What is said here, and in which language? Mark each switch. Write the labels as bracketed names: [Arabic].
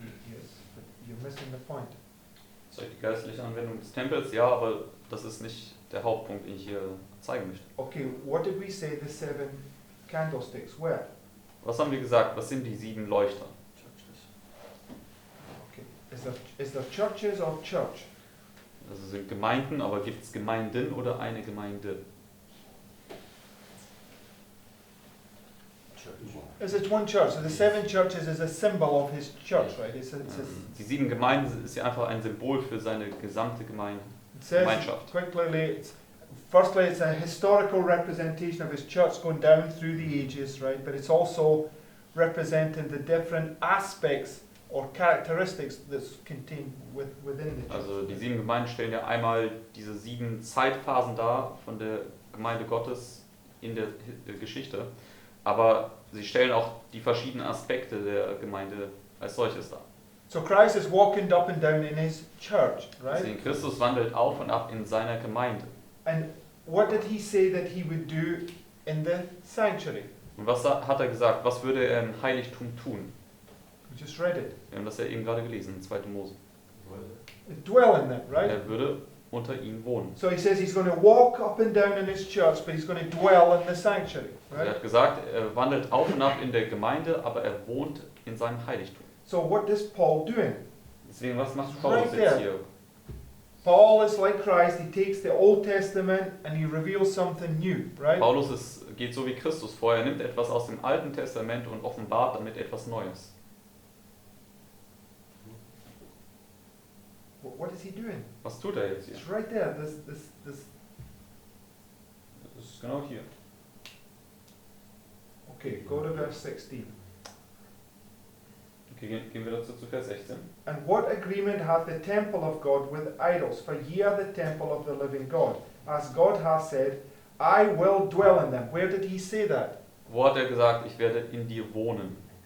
[English] Yes, but you're missing the point. [German] Soll ich die geistliche Anwendung des Tempels? Ja, aber das ist nicht der Hauptpunkt, den ich hier zeigen möchte. [English] Okay, what did we say the 7 candlesticks were? [German] Was haben wir gesagt? Was sind die 7 Leuchter? [English] Churches. Okay, is there churches or church? [German] Also sind Gemeinden, aber gibt es Gemeinden oder eine Gemeinde? [English] Is it one church? So the 7 churches is a symbol of his church, right? [German] Die 7 Gemeinden ist ja einfach ein Symbol für seine gesamte [English] It says [German] Gemeinschaft. [English] quite clearly, firstly, it's a historical representation of his church going down through the ages, right? But it's also representing the different aspects or characteristics that's contained within the church. [German] Also die 7 Gemeinden stellen ja einmal diese 7 Zeitphasen dar von der Gemeinde Gottes in der Geschichte, aber sie stellen auch die verschiedenen Aspekte der Gemeinde als solches dar. [English] So Christ is walking up and down in his church, right? [German] Also Christus wandelt auf und ab in seiner Gemeinde. [English] And what did he say that he would do in the sanctuary? [German] Und was hat er gesagt? Was würde er im Heiligtum tun? [English] We just read it. [German] Wir haben das ja eben gerade gelesen in 2. Mose. [English] Dwell in them, right? [German] Er würde unter ihnen wohnen. [English] So he says he's going to walk up and down in his church, but he's going to dwell in the sanctuary, [German] Also er [English] right? [German] hat gesagt, er wandelt auf und ab in der Gemeinde, aber er wohnt in seinem Heiligtum. [English] So what is Paul doing? [German] Deswegen, was macht Paulus [English] Right [German] jetzt [English] there. [German] hier? [English] Paul is like Christ, he takes the Old Testament and he reveals something new, right? [German] Paulus geht so wie Christus vor. Er nimmt etwas aus dem Alten Testament und offenbart damit etwas Neues. [English] What is he doing? [German] Was tut er jetzt hier? [English] It's right there, this. [German] Das ist genau hier. [English] Okay, go to verse 16. [German] Okay, gehen wir dazu zu Vers 16. [English] And what agreement hath the temple of God with idols? For ye are the temple of the living God. As God hath said, I will dwell in them. Where did he say that? [German] Wo hat er gesagt, ich werde in dir wohnen?